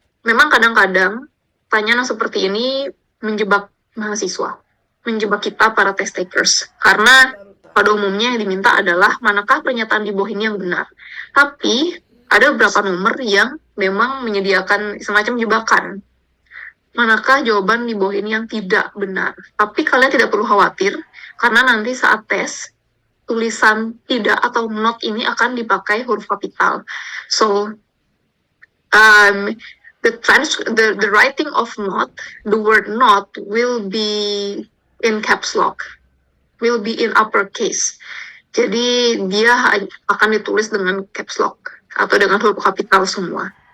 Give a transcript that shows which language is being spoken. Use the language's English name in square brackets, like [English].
[Indonesian] Memang kadang-kadang pertanyaan seperti ini menjebak mahasiswa, menjebak kita para test takers, karena pada umumnya yang diminta adalah manakah pernyataan di bawah ini yang benar. Tapi ada beberapa nomor yang memang menyediakan semacam jebakan. Manakah jawaban di bawah ini yang tidak benar? Tapi kalian tidak perlu khawatir, karena nanti saat tes, tulisan tidak atau not ini akan dipakai huruf kapital. [English] So, the writing of not, the word not will be in caps lock, will be in uppercase. [Indonesian] Jadi dia akan ditulis dengan caps lock atau dengan huruf kapital semua.